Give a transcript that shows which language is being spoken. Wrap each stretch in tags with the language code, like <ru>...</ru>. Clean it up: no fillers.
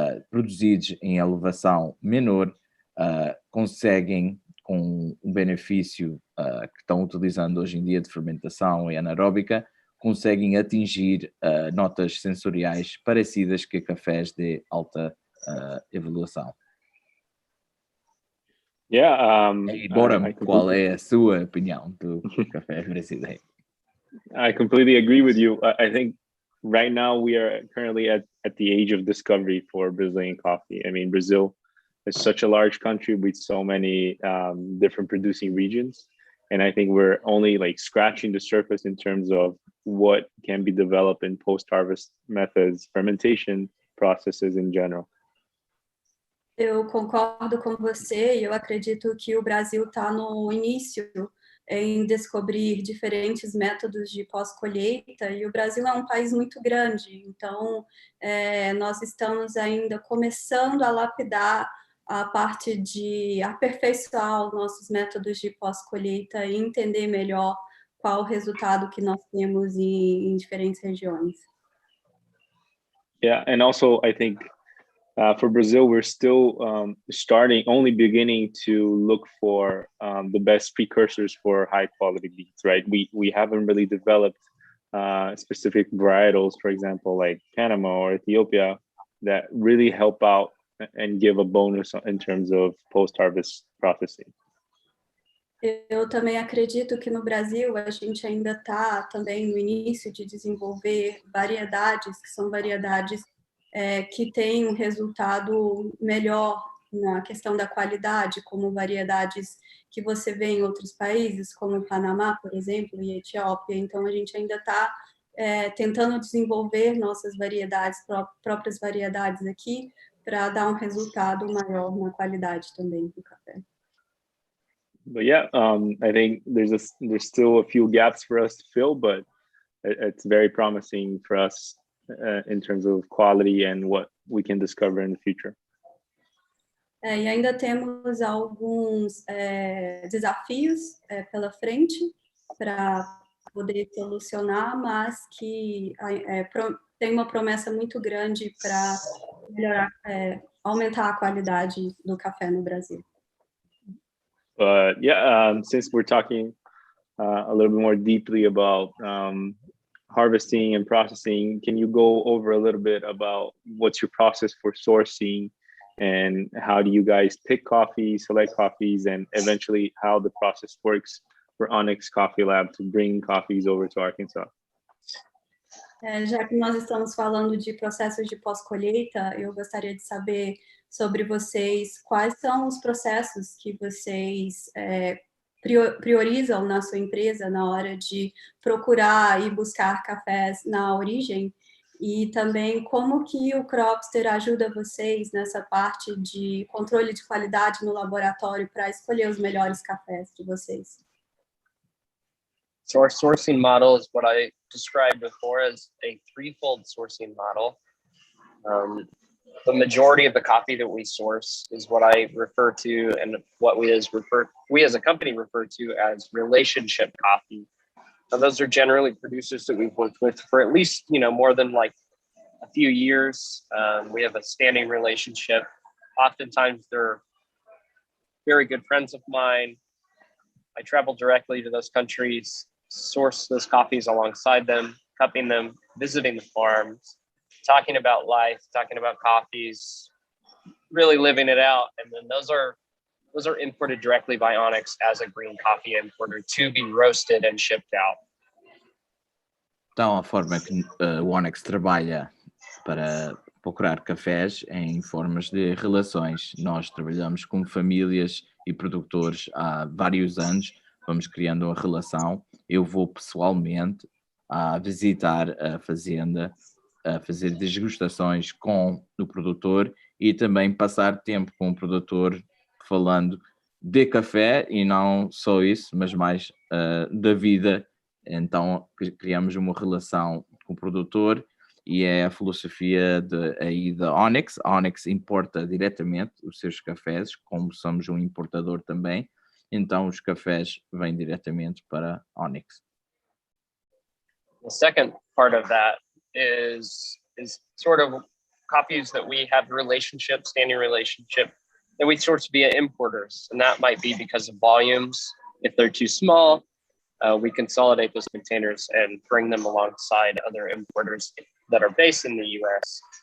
<pt>produzidos em elevação menor conseguem, com um benefício que estão utilizando hoje em dia de fermentação e anaeróbica, conseguem atingir notas sensoriais parecidas que cafés de alta evolução. Yeah. E Boram, qual é a sua opinião do café brasileiro?</pt> <en>I completely agree with you. I think right now we are currently at the age of discovery for Brazilian coffee. I mean, Brazil is such a large country with so many different producing regions. And I think we're only like scratching the surface in terms of what can be developed in post-harvest methods, fermentation processes in general.</en> <pt>Eu concordo com você e eu acredito que o Brasil está no início em descobrir diferentes métodos de pós-colheita, e o Brasil é um país muito grande, então nós estamos ainda começando a lapidar a parte de aperfeiçoar os nossos métodos de pós-colheita e entender melhor qual o resultado que nós temos em diferentes regiões.</pt> <en>Yeah, and also I think for Brazil, we're still only beginning to look for the best precursors for high quality beans, right? We haven't really developed specific varietals, for example, like Panama or Ethiopia, that really help out and give a bonus in terms of post-harvest processing.</en> <pt>Eu também acredito que no Brasil a gente ainda está também no início de desenvolver variedades, que são variedades que têm um resultado melhor na questão da qualidade, como variedades que você vê em outros países, como o Panamá, por exemplo, e Etiópia. Então, a gente ainda está tentando desenvolver nossas variedades, próprias variedades aqui, para dar um resultado maior na qualidade também do café.</pt> <en>But yeah, I think there's still a few gaps for us to fill, but it's very promising for us in terms of quality and what we can discover in the future.</en> <pt>E ainda temos alguns desafios pela frente para poder solucionar, mas que tem uma promessa muito grande para melhorar, aumentar a qualidade do café no Brasil.</pt> <en>But yeah, since we're talking a little bit more deeply about harvesting and processing, can you go over a little bit about what's your process for sourcing and how do you guys pick coffee, select coffees, and eventually how the process works for Onyx Coffee Lab to bring coffees over to Arkansas?</en> <pt>Já que nós estamos falando de processos de pós-colheita, eu gostaria de saber sobre vocês quais são os processos que vocês priorizam na sua empresa na hora de procurar e buscar cafés na origem, e também como que o Cropster ajuda vocês nessa parte de controle de qualidade no laboratório para escolher os melhores cafés de vocês.</pt> <en>So our sourcing model is what I described before as a threefold sourcing model. The majority of the coffee that we source is what I refer to and what we as a company refer to as relationship coffee. Now, those are generally producers that we've worked with for at least, more than like a few years. We have a standing relationship. Oftentimes they're very good friends of mine. I travel directly to those countries, source those coffees alongside them, cupping them, visiting the farms, talking about life, talking about coffees, really living it out. And then those are imported directly by Onyx as a green coffee importer to be roasted and shipped out.</en> <pt>Então, a forma que o Onyx trabalha para procurar cafés em formas de relações. Nós trabalhamos com famílias e produtores há vários anos, vamos criando uma relação. Eu vou pessoalmente a visitar a fazenda, a fazer degustações com o produtor e também passar tempo com o produtor falando de café e não só isso, mas mais da vida. Então criamos uma relação com o produtor e é a filosofia da Onyx. A Onyx importa diretamente os seus cafés, como somos um importador também, então os cafés vêm diretamente para Onyx.</pt> <en>The second part of that is sort of coffees that we have standing relationship that we source via importers. And that might be because of volumes. If they're too small, we consolidate those containers and bring them alongside other importers that are based in the US.</en>